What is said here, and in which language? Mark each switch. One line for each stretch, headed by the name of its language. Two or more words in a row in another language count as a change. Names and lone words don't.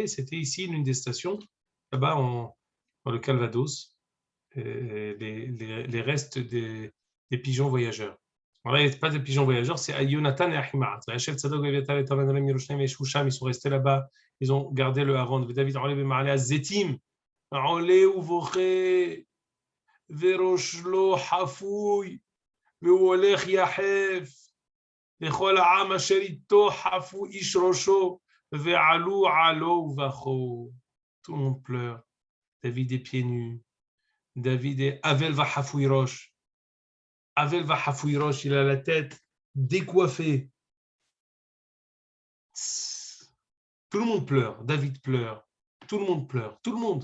French: C'était ici l'une des stations, là-bas dans le Calvados, les restes des pigeons voyageurs. Alors là, il n'y a pas de pigeons voyageurs, c'est Yonatan et Ahimaat. Ils sont restés là-bas, ils ont gardé le Haron.
Hebrew: David Zetim, וראש לו חפוי, והוא הולך יחף, לכל העם אשר איתו חפוי איש ראשו, ועלו עלו ובכו.
French: Tout le monde pleure. David est pieds nus. David est
Hebrew: אבל וחפוי ראש. אבל וחפוי ראש,
French: il a la tête décoiffée. Tout le monde pleure. David pleure. Tout le monde pleure. Tout le monde.